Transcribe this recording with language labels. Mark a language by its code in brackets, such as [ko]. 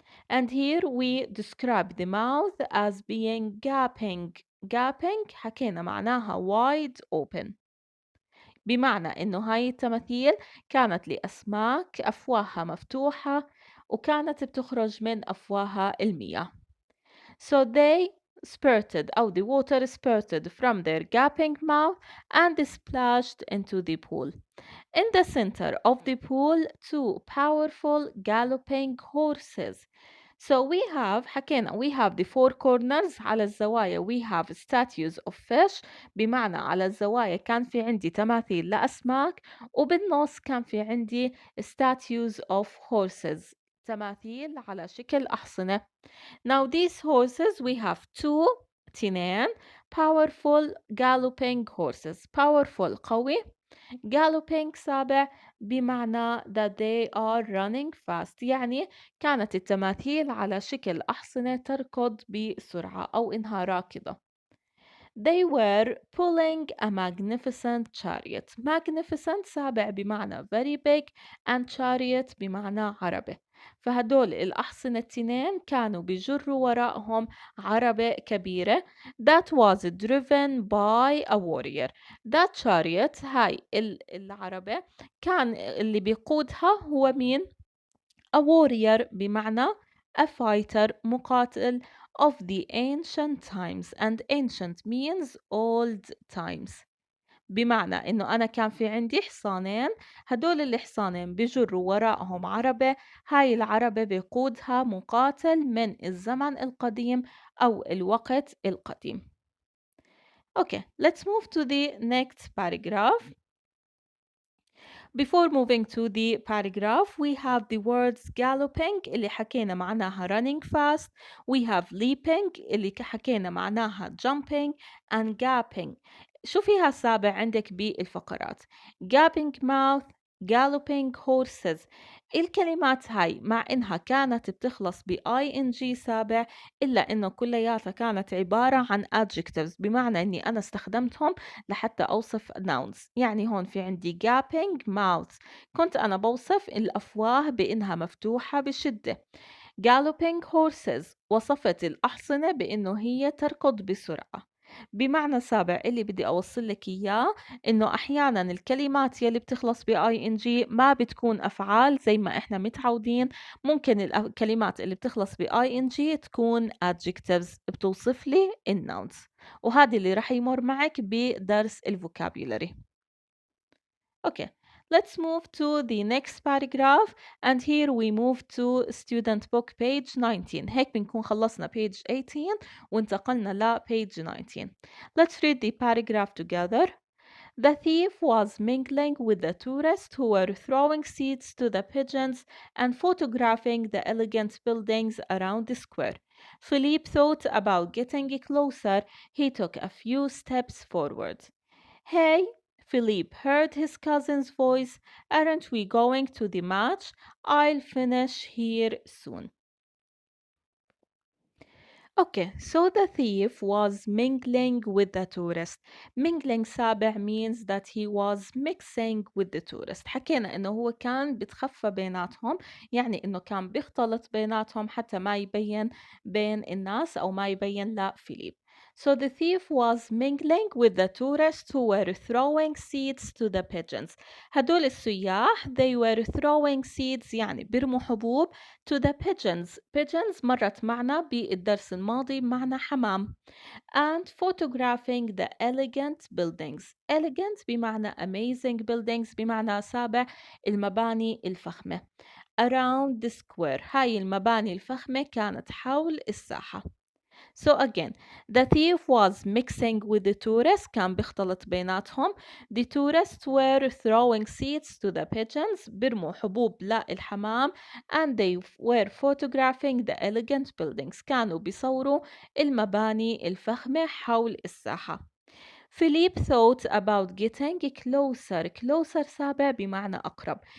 [en] And here we describe the mouth as being gaping. Gaping [ar] حكينا معناها [en] wide open. [ar] بمعنى إنه هاي التماثيل كانت لأسماك أفواهها مفتوحة وكانت بتخرج من أفواهها المياه. [en] So they spurted أو the water spurted from their gaping mouth and splashed into the pool. In the center of the pool, two powerful galloping horses. So we have [ar] حكينا [en] we have the four corners [ar] على الزوايا [en] we have statues of fish [ar] بمعنى على الزوايا كان في عندي تماثيل لأسماك وبالنص كان في عندي [en] statues of horses [ar] تماثيل على شكل أحصنة. [en] Now these horses we have two تنين powerful galloping horses. Powerful قوي [ar] galloping سابع بمعنى [en] that they are running fast، [ar] يعني كانت التماثيل على شكل أحصنة تركض بسرعة أو إنها راكضة. [en] They were pulling a magnificent chariot. Magnificent سابع بمعنى very big and chariot بمعنى عربة. [ar] فهدول الأحصنة التنين كانوا بيجروا وراءهم عربة كبيرة [en] that was driven by a warrior. That chariot [ar] هاي العربة كان اللي بيقودها هو مين؟ [en] A warrior بمعنى a fighter مقاتل of the ancient times, and ancient means old times. [ar] بمعنى إنه أنا كان في عندي حصانين، هدول الحصانين بجروا وراءهم عربة، هاي العربة بيقودها مقاتل من الزمن القديم أو الوقت القديم. [en] Okay, let's move to the next paragraph. Before moving to the paragraph, we have the words galloping [ar] اللي حكينا معناها [en] running fast. We have leaping [ar] اللي حكينا معناها [en] jumping and gaping. [ar] شو فيها السابع عندك بالفقرات؟ [en] gaping mouth, galloping horses. [ar] الكلمات هاي مع إنها كانت بتخلص ب ing سابع إلا إنه كلياتها كانت عبارة عن adjectives، بمعنى إني أنا استخدمتهم لحتى أوصف nouns. يعني هون في عندي gaping mouths، كنت أنا بوصف الأفواه بإنها مفتوحة بشدة. galloping horses وصفت الأحصنة بإنه هي تركض بسرعة. بمعنى سابع اللي بدي أوصل لك إياه إنه أحيانا الكلمات يلي بتخلص ب ing ما بتكون أفعال زي ما إحنا متعودين. ممكن الكلمات اللي بتخلص ب ing تكون adjectives بتوصف لي الناونز، وهذا اللي رح يمر معك بدرس الفوكابيولاري. [en] Okay, let's move to the next paragraph, and here we move to student book page 19. [ar] هيك بنكون خلصنا page 18 وانتقلنا ل page 19. [en] Let's read the paragraph together. The thief was mingling with the tourists who were throwing seeds to the pigeons and photographing the elegant buildings around the square. Philippe thought about getting closer. He took a few steps forward. Hey, Philippe heard his cousin's voice. Aren't we going to the match? I'll finish here soon. Okay, so the thief was mingling with the tourist. Mingling سابع means that he was mixing with the tourist. [ar] حكينا إنه هو كان بتخفى بيناتهم، يعني إنه كان بيختلط بيناتهم حتى ما يبين بين الناس أو ما يبين لفيليب. [en] So the thief was mingling with the tourists who were throwing seeds to the pigeons. [ar] هدول السياح [en] they were throwing seeds [ar] يعني بيرموا حبوب [en] to the pigeons. [ar] Pigeons مرت معنا بالدرس الماضي بمعنى حمام. [en] And photographing the elegant buildings. [ar] Elegant بمعنى [en] amazing buildings [ar] بمعنى سابع المباني الفخمة. [en] Around the square. [ar] هاي المباني الفخمة كانت حول الساحة. [en] So again, the thief was mixing with the tourists. [ar] كان بيختلط بيناتهم. [en] The tourists were throwing seeds to the pigeons. [ar] بيرموا حبوب للحمام. [en] And they were photographing the elegant buildings. [ar] كانوا بيصوروا المباني الفخمة حول الساحة. [en] Philippe thought about getting closer. [ar] Closer سابع بمعنى أقرب.